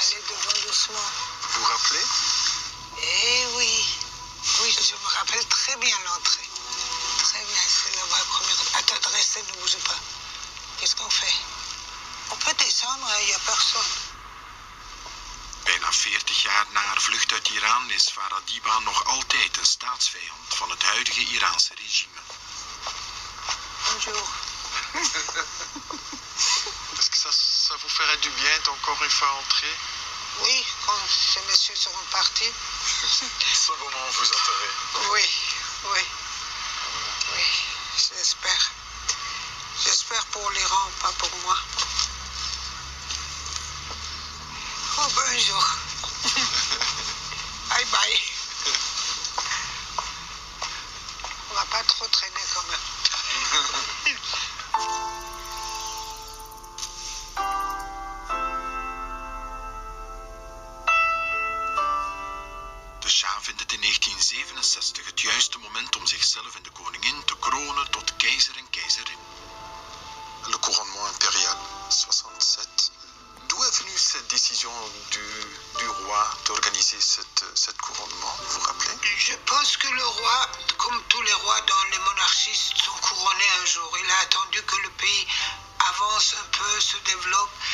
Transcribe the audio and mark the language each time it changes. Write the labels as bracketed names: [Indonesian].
[French] Allez devant doucement. Vous vous rappelez? Eh oui. Oui, je me rappelle très bien l'entrée. Très bien, c'est là-bas, première... Attends, restez, ne bougez pas. Qu'est-ce qu'on fait? On peut descendre, il n'y a personne. [Dutch] Bijna 40 jaar na haar vlucht uit Iran is Farah Diba nog altijd een staatsvijand van het huidige Iraanse regime. [French] Bonjour. Est-ce que ça vous ferait du bien d'encore une fois entrer? Oui, quand ces messieurs seront partis. Ce moment vous entendrez. Oui, oui. Oui, j'espère. J'espère pour l'Iran, pas pour moi. Oh, bonjour. Bye bye. On va pas trop traîner quand même. [Dutch] De Shah vindt het in 1967 het juiste moment om zichzelf en de koningin te kronen tot keizer en keizerin. [French] Le couronnement impérial, 67. D'où est venue cette décision du roi d'organiser cette couronnement, vous vous rappelez? Je pense que le roi, comme tous les rois dans les monarchies, sont couronnés un jour. Il a attendu que le pays avance un peu, se développe.